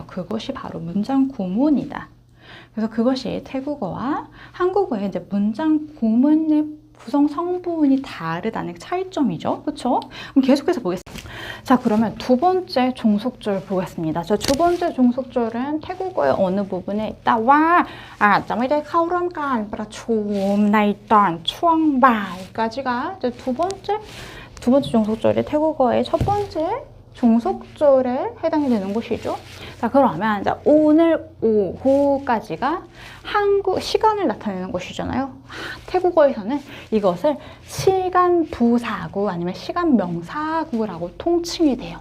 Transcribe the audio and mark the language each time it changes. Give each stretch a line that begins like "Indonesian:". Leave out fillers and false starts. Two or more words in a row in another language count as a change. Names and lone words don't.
Korean: 그것이 바로 문장 구문이다. 그래서 그것이 태국어와 한국어의 이제 문장 구문의 구성 성분이 다르다는 차이점이죠. 그렇죠? 그럼 계속해서 보겠습니다. 자, 그러면 두 번째 종속절 보겠습니다. 자, 두 번째 종속절은 태국어의 어느 부분에 있다.
Thai: ว่าอาจจะไม่ได้เข้าร่วมการประชุมในตอนช่วงบ่าย 까지가 이제 두 번째 종속절이 태국어의 첫 번째 종속절에 해당이 되는 곳이죠.
Korean: 자, 그러면 이제 오늘 오후까지가 한국 시간을 나타내는 곳이잖아요. 태국어에서는 이것을 시간 부사구 아니면 시간 명사구라고 통칭이 돼요.